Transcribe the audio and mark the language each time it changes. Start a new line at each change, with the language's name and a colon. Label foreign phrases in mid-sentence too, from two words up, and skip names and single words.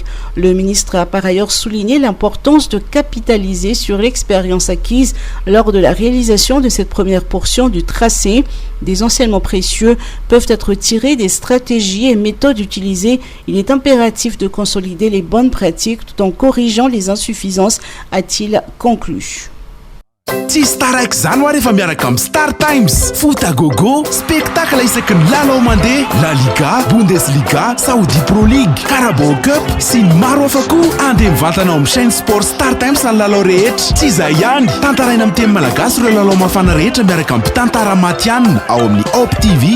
French: Le ministre a par ailleurs souligné l'importance de capitaliser sur l'expérience acquise lors de la réalisation de cette première portion du tracé. Des enseignements précieux peuvent être tirés des stratégies et méthodes utilisées. Il est impératif de consolider les bonnes pratiques tout en corrigeant les insuffisances, a-t-il conclu.
Malagasy: Tsy staraiky zany ho rehefa miaraka amin'ny Star Times.
French: Foot à gogo,
Malagasy: spectacle isaky ny lalao mandeha, La Liga, Bundesliga, Saudi Pro League, Carabao Cup sy ny maro hafa koa. Andeha mivantanao amin'ny
French: chaîne sport
Malagasy: Star Times ny lalao rehetra. Tsy izay ihany, tantaraina amin'ny teny malagasy ireo lalao mafana rehetra miaraka amin'ny mpitantara matianina ao amin'ny Op TV.